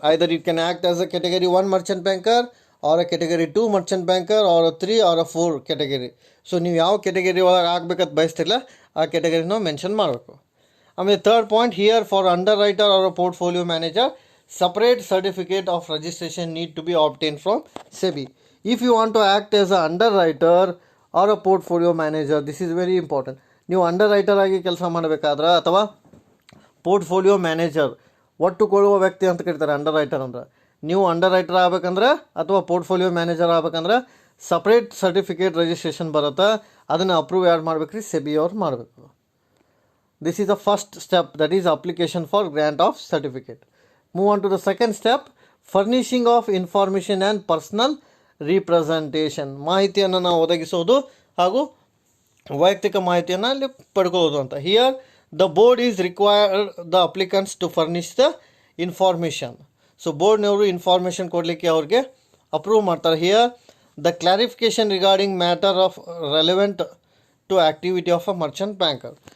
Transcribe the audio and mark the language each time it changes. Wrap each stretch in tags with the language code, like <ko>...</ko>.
<en>Either you can act as a category 1 merchant banker, or a category 2 merchant banker, or a 3 or a 4 category.</en> <kn>So ನೀವು ಯಾವ category ಒಳಗೆ ಆಗ್ಬೇಕಂತ ಬಯಸ್ತಿಲ್ಲ ಆ category ನಾವು mention ಮಾಡಬೇಕು.</kn> <en>ಆಮೇಲೆ third point here for underwriter or a portfolio manager separate certificate of registration need to be obtained from SEBI. If you want to act as a underwriter or a portfolio manager, this is very important.</en> <kn>ನೀವು under writer ಆಗಿ ಕೆಲಸ ಮಾಡಬೇಕಾದ್ರೆ ಅಥವಾ portfolio manager, ಒಟ್ಟು ಕೊಳ್ಳುವ ವ್ಯಕ್ತಿ ಅಂತ ಕರೀತಾರೆ ಅಂಡರ್ ರೈಟರ್ ಅಂದ್ರೆ. ನೀವು ಅಂಡರ್ ರೈಟರ್ ಆಗಬೇಕಂದ್ರೆ ಅಥವಾ ಪೋರ್ಟ್ಫೋಲಿಯೋ ಮ್ಯಾನೇಜರ್ ಆಗಬೇಕಂದ್ರೆ ಸಪ್ರೇಟ್ ಸರ್ಟಿಫಿಕೇಟ್ ರಿಜಿಸ್ಟ್ರೇಷನ್ ಬರುತ್ತೆ, ಅದನ್ನು ಅಪ್ರೂವ್ ಯಾರು ಮಾಡಬೇಕು ರೀ, ಸೆಬಿ ಅವ್ರು ಮಾಡಬೇಕು.</kn> <en>This is the first step, that is application for grant of certificate. Move on to the second step, furnishing of information and personal representation.</en> <kn>ಮಾಹಿತಿಯನ್ನು ನಾವು ಒದಗಿಸೋದು ಹಾಗೂ ವೈಯಕ್ತಿಕ ಮಾಹಿತಿಯನ್ನು ಅಲ್ಲಿ ಪಡ್ಕೊಳ್ಳೋದು ಅಂತ.</kn> <en>Here the board is required the applicants to furnish the information.</en> <kn>So ಬೋರ್ಡ್ನವರು information ಕೊಡಲಿಕ್ಕೆ ಅವ್ರಿಗೆ approve ಮಾಡ್ತಾರೆ.</kn> <en>Here the clarification regarding matter of relevant to activity of a merchant banker.</en>